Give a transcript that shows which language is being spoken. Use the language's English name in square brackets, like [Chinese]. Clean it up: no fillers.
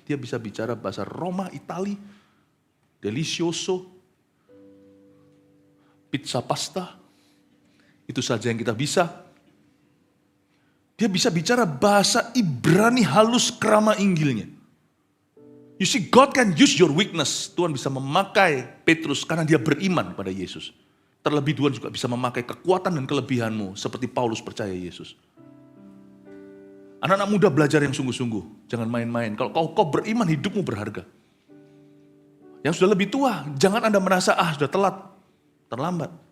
[Indonesian] Dia bisa bicara bahasa Roma, Itali, delicioso, pizza pasta. Itu saja yang kita bisa. Dia bisa bicara bahasa Ibrani halus kerama inggilnya. [English] You see, God can use your weakness. [Indonesian] Tuhan bisa memakai Petrus karena dia beriman pada Yesus. Terlebih Tuhan juga bisa memakai kekuatan dan kelebihanmu seperti Paulus percaya Yesus. Anak-anak muda belajar yang sungguh-sungguh. Jangan main-main. Kalau kau beriman, hidupmu berharga. Yang sudah lebih tua, jangan Anda merasa, sudah telat, terlambat.